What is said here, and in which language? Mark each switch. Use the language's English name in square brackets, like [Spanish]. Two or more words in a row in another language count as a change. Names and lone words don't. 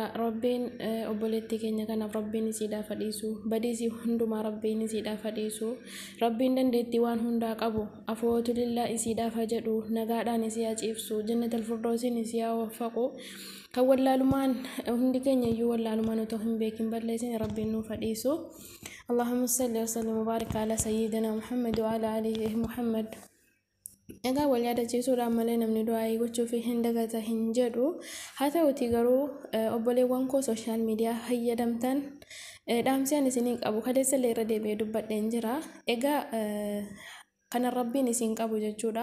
[Oromo] Rabbiin obboleettii keenya kanaaf rabbiin isiidhaa fadhiisu badiisii hundumaa rabbiin isiidhaa fadhiisu rabbiin dandeettii waan hundaa qabu afootu lillaa isiidhaaf jedhu nagaadhaan isii aciibsu jannatul firdawsiin isii waffaqu kan wallaalumaan hundi keenya iyyuu wallaalumaan otoo hin beekin balleessin rabbiin nu fadhiisu. [Arabic] اللهم صل وسلم وبارك على سيدنا محمد وعلى آله محمد. [Oromo] Egaa wal yaadachiisuudhaan malee namni du'aa gochuuf hin dagata hin jedhu. Haa ta'uutii garuu obboleewwan koo [English] sooshaal miidiyaa [Oromo] fayyadamtan dhaamsaan isinii qabu kaleessa illee irra deebi'ee dubbadheen jira. Egaa kana rabbiin isin qabu jechuudha.